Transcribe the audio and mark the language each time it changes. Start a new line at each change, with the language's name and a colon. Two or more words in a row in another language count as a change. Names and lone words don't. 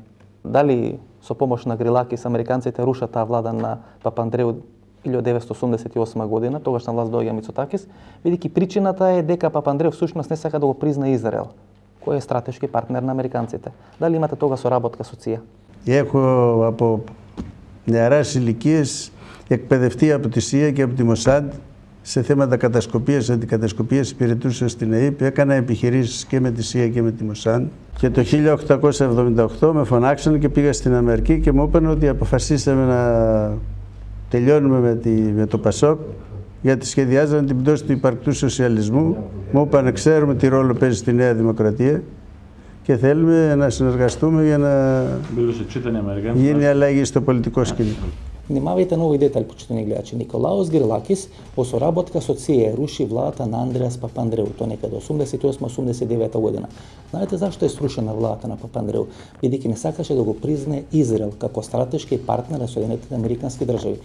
Macedonian: Дали со помош на Грилакис американците рушат таа влада на Папандреу 1988 година, тогаш на власт доаѓа Мицотакис, бидејќи причината е дека Папандреу всушност не сака да го призна Израел, кој е стратешки партнер на американците. Дали имате тога соработка со ЦИЕ?
Greek: Έχω από νεαράς ηλικίες εκπαιδευτεί από τη ΣΥΑ και από τη Μοσάντ σε θέματα κατασκοπίας, αντικατασκοπίας, υπηρετούσα στην ΑΕΠ. Έκανα επιχειρήσεις και με τη ΣΥΑ και με τη Μοσάντ. Και το 1878 με φωνάξαν και πήγα στην Αμερική και μου είπαν ότι αποφασίσαμε να τελειώνουμε με το ΠΑΣΟΚ γιατί σχεδιάζανε την πτώση του υπαρκτού σοσιαλισμού. Μου είπαν ξέρουμε τι ρόλο παίζει στη Νέα Δημοκρατία και θέλουμε να συνεργαστούμε για να γίνει αλλαγή στο πολιτικό σκηνικό.
Macedonian: Внимавајте на овој детаљ, почитани гледачи. Николаос Грилакис во соработка со ЦИЕ руши владата на Андреас Папандреу, тоа некаде 88-89 година. Знаете зашто е срушена владата на Папандреу? Бидејќи не сакаше да го признае Израел како стратешки партнер на Соединетите американски држави.